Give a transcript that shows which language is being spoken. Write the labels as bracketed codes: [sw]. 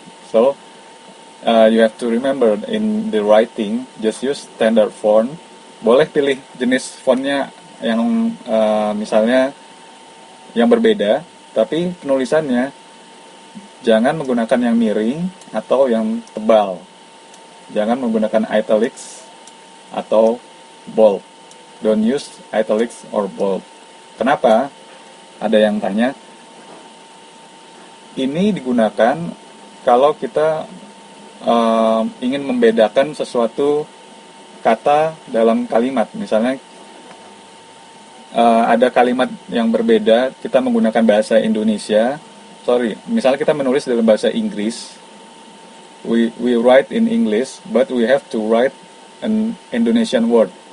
[en] So, you have to remember in the writing, just use standard font. [id] Boleh pilih jenis fontnya yang misalnya yang berbeda, tapi penulisannya jangan menggunakan yang miring atau yang tebal. Jangan menggunakan italics atau [en] bold. Don't use italics or bold. [id] Kenapa? Ada yang tanya. Ini digunakan kalau kita ingin membedakan sesuatu kata dalam kalimat. Misalnya ada kalimat yang berbeda, kita menggunakan bahasa Indonesia. Misalnya kita menulis dalam bahasa Inggris. [en] We write in English, but we have to write an Indonesian word.